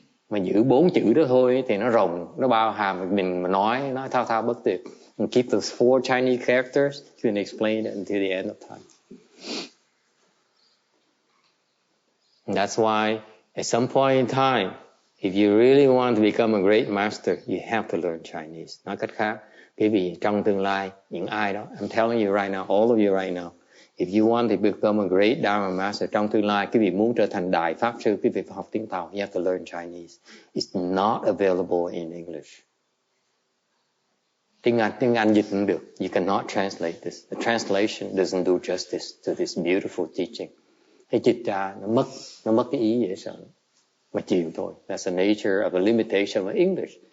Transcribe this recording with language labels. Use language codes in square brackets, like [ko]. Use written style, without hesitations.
[vi] Mà giữ 4 chữ đó thôi thì nó rộng, nó bao hàm, mình mà nói thao bất tuyệt. [en] And keep those 4 Chinese characters, you can explain it until the end of time. And that's why at some point in time, if you really want to become a great master, you have to learn Chinese. [vi] Nói cách khác, quý vị trong tương lai, những ai đó, [en] I'm telling you right now, all of you right now, if you want to become a great Dharma master, [vi] trong tương lai, quý vị muốn trở thành đại pháp sư, quý vị phải học tiếng Tàu, [en] you have to learn Chinese. It's not available in English. [vi] Tiếng Anh dịch không được. [en] You cannot translate this. The translation doesn't do justice to this beautiful teaching. [vi] Hay dịch ra, nó mất cái ý dễ sợ. Mà chịu thôi. [en] That's the nature of the limitation of English.